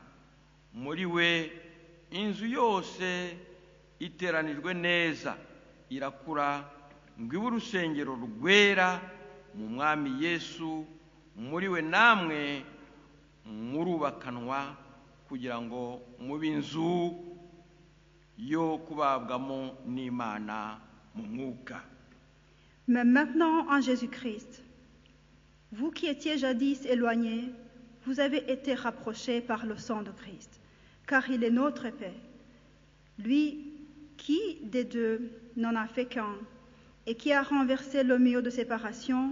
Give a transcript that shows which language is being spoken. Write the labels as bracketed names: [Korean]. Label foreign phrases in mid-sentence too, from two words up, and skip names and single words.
[Kinyarwanda] Muri we inzu yose iteranijwe neza irakura, ngo ibe urusengero rwera mu Mwami Yesu. Muri we namwe murubakanwa kugira ngo mube inzu yo kubabwamo n'Imana mu mwuka. [French] Mais maintenant en Jésus-Christ, vous qui étiez jadis éloignés, vous avez été rapprochés par le sang de Christ, car il est notre paix. Lui qui des deux n'en a fait qu'un, et qui a renversé le mur de séparation,